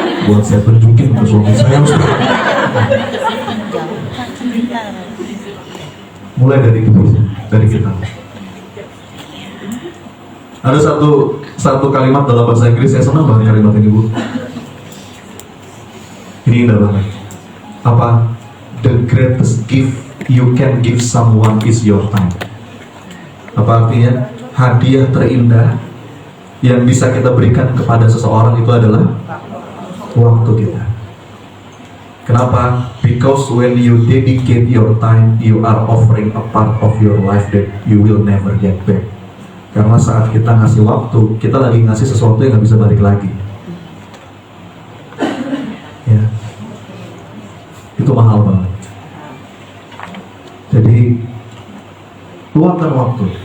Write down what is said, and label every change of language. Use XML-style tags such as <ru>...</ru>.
<id>Buat saya tunjukin ke suami saya. Mulai dari kita. Ada satu kalimat dalam bahasa Inggris, saya senang banget kalimat ini, Bu. Ini indah banget. Apa?</id> <en>The greatest gift you can give someone is your time.</en> <id>Apa artinya? Hadiah terindah yang bisa kita berikan kepada seseorang itu adalah waktu kita. Kenapa?</id> <en>Because when you dedicate your time, you are offering a part of your life that you will never get back.</en> <id>Karena saat kita ngasih waktu, kita lagi ngasih sesuatu yang gak bisa balik lagi. Ya. Itu mahal banget. Jadi, luangkan waktu.</id>